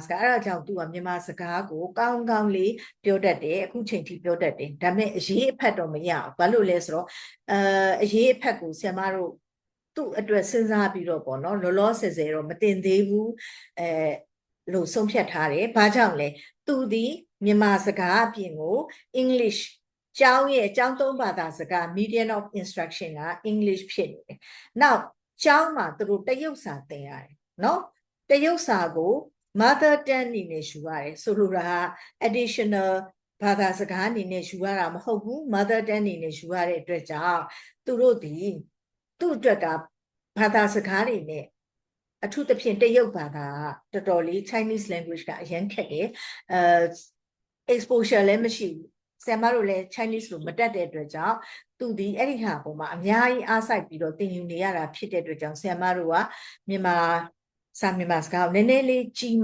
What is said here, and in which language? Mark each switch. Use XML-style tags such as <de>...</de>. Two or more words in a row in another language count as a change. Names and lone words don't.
<my>ကားအဲ့ဒါကြောင့် तू ကမြန်မာစကားကိုကောင်းကောင်းလေးပြောတတ်တယ်အခုချိန်ထိပြောတတ်တယ်ဒါပေမဲ့အရေးအဖက်တော့မရဘူးဘာလို့လဲဆိုတော့အရေးအဖက်ကိုဆရာမ တို့သူ့အတွက်စဉ်းစားပြီးတော့ပေါ့နော်လောလောဆယ်ဆယ်တော့မတင်သေးဘူးလို့ဆုံးဖြတ်ထားတယ်ဘာကြောင့်လဲသူဒီမြန်မာစကားအပြင် ကို English ကျောင်းရဲ့ကျောင်းသုံးဘာသာစကား</my> <en>medium of instruction</en> <my>က English ဖြစ်နေတယ်နောက်ကျောင်းမှာသူတို့တရုတ်စာသင်ရတယ်နော်တရုတ်စာကို</my> <en>mother tongue</en> <my>အနေနဲ့ယူရတယ်ဆိုလိုတာ additional ဘာသာစကားအနေနဲ့ယူရတာမဟုတ်ဘူး</my> <en>mother tongue</en> <my>အနေနဲ့ယူရတဲ့အတွက်ကြောင့်သူတို့ဒီသူ့အတွက်ကဘာသာစကားတွေနဲ့အထူးသဖြင့်တရုတ်ဘာသာကတော်တော်လေး</my> <en>Chinese language</en> <my>ကအရင်ခက်တယ် exposure လည်းမရှိဘူးဆရာမတို့လည်း Chinese လို့မတတ်တဲ့အတွက်ကြောင့်သူဒီအဲ့ဒီဟာပေါ်မှာအများကြီးအားစိုက်ပြီးတော့သင်ယူနေရတာဖြစ်တဲ့အတွက်ကြောင့်ဆရာမတို့ကမြန်မာစကားကိုနည်းနည်းလေးကြီး</my>